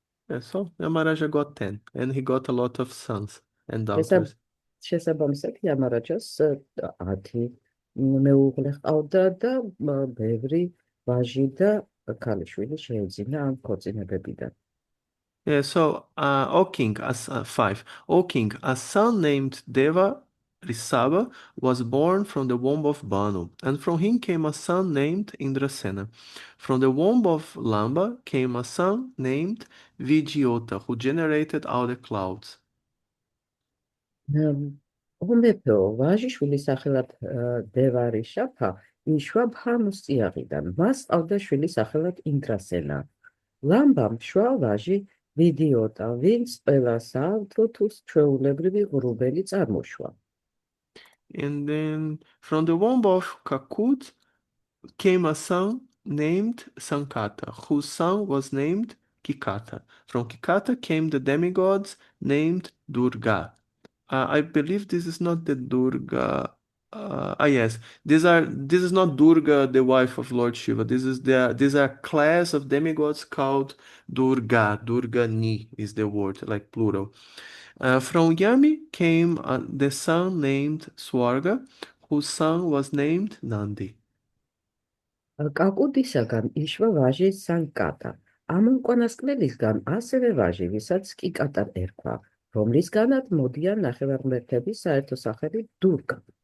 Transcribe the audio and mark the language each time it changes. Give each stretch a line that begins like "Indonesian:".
English: Yeah, so Yamaraja got 10 and he got a lot of sons and
Georgian: შესაბ-
English: daughters.
Georgian: შესაბამისად, იამარაჯას 10 მეუღლე ჰყავდა და ბევრი ვაჟი და ქალიშვილი შეეძინა ამ ქორწინებებიდან.
English: Yeah, so O king, as 5. O king, a son named Deva Risabha was born from the womb of Banu, and from him came a son named Indrasena. From the womb of Lamba came a son named Vidyota, who generated all the clouds.
Georgian: უმეფო ვაჟიშვილი სახელად დევარი შაფა იშვა ბჰანუს წიაღიდან. მას ჰყავდა შვილი სახელად ინდრასენა. ლამბამ შვა ვაჟი ვიდიოტა, ვინც ყველა საავთო თუ ჩვეულებრივი ღრუბელი წარმოშვა.
English: And then from the womb of Kakut came a son named Sankata, whose son was named Kikata. From Kikata came the demigods named Durga. I believe this is not the Durga. Yes, this is not Durga, the wife of Lord Shiva. These are class of demigods called Durga. Durgani is the word, like plural. From Yami came the son named Swarga, whose son was named Nandi.
Georgian: კაკუდისაგან იშვა ვაჟი სანკატა. ამ უკანასკნელისგან ასევე ვაჟი, ვისაც კიკატა ერქვა, რომლისგანაც მოდიან ნახევარმეტები საერთო სახელი დურგა.